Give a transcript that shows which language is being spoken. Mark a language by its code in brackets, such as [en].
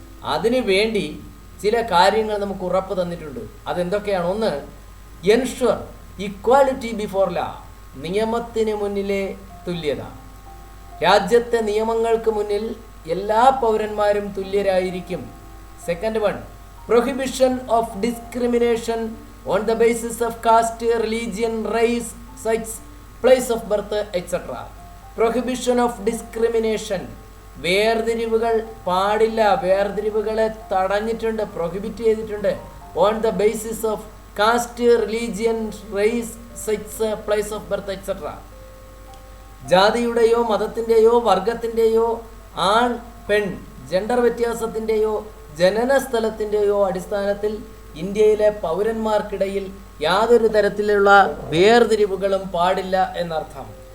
[ml] അതിനു വേണ്ടി ചില കാര്യങ്ങൾ നമുക്ക് ഉറപ്പ് തന്നിട്ടുണ്ട്. അതെന്തൊക്കെയാണ്? ഒന്ന്, [en] ensure equality before law, [ml] നിയമത്തിന് മുന്നിലെ തുല്യത. രാജ്യത്തെ നിയമങ്ങൾക്ക് മുന്നിൽ എല്ലാ പൗരന്മാരും തുല്യരായിരിക്കും. [en] Second one, prohibition of discrimination on the basis of caste, religion, race, sex, place of birth, etc. Prohibition of discrimination. [ml] വേർതിരിവുകൾ പാടില്ല. വേർതിരിവുകളെ തടഞ്ഞിട്ടുണ്ട്, പ്രൊഹിബിറ്റ് ചെയ്തിട്ടുണ്ട്. [en] On the basis of caste, religion, race, sex, place of birth, etcetera. [ml] ജാതിയുടെയോ മതത്തിൻ്റെയോ വർഗത്തിൻ്റെയോ ആൺ പെൺ gender വ്യത്യാസത്തിൻ്റെയോ ജനന സ്ഥലത്തിൻ്റെയോ അടിസ്ഥാനത്തിൽ ഇന്ത്യയിലെ പൗരന്മാർക്കിടയിൽ യാതൊരു തരത്തിലുള്ള വേർതിരിവുകളും പാടില്ല എന്നർത്ഥം.